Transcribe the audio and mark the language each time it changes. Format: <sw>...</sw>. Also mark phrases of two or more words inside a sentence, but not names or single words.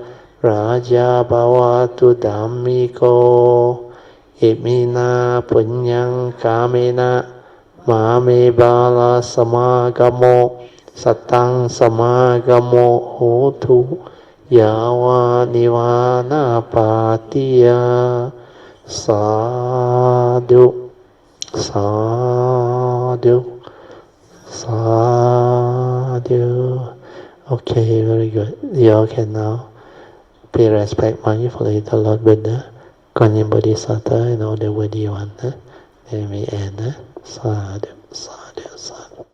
<pi>Raja bhavatu dhammiko Imina punyang kamena Mame bala samagamo Satang samagamo hotu Yawa nivana patiya Sadhu Sadhu Sadhu.</pi> <en>Okay, very good. You all can now pay respect mindfully to Lord Buddha, Guanyin Bodhisattva, and all the worthy ones. Then we end.</en> <pi>Sadhu, sadhu, sadhu.</pi>